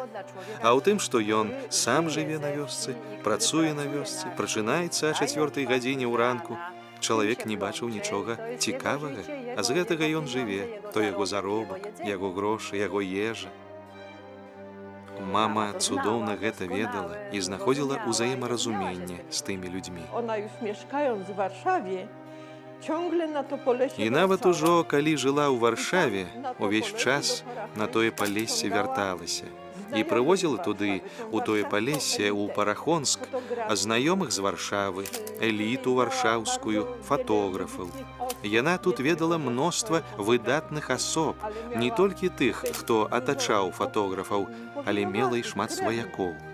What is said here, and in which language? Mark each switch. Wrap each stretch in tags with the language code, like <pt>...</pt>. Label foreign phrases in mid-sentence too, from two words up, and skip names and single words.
<be>А ў тым, што ён сам жыве на вёсцы, працуе на вёсцы, прачынаецца о 4 гадзіне ўранку, чалавек не бачыў нічога цікавага, а з гэтага ён жыве, то яго заробак, яго грошы, яго ежа. Мама цудоўна гэта ведала і знаходзіла ўзаемаразуменне з тымі людзьмі.</be> <pl>Ona już mieszkając w Warszawie, ciągle na to Polesie</pl> <be>І нават</be> <pl>wracała.</pl> <be>ужо, калі жыла ў Варшаве, увесь час на тое Палессе вярталася і прывозіла туды, у тое Палессе, у Парахонск, знаёмых з Варшавы, эліту варшаўскую, фатографаў. Яна тут ведала мноства выдатных асоб, не толькі тых, хто атачаў фатографаў, але мела і шмат сваякоў.</be>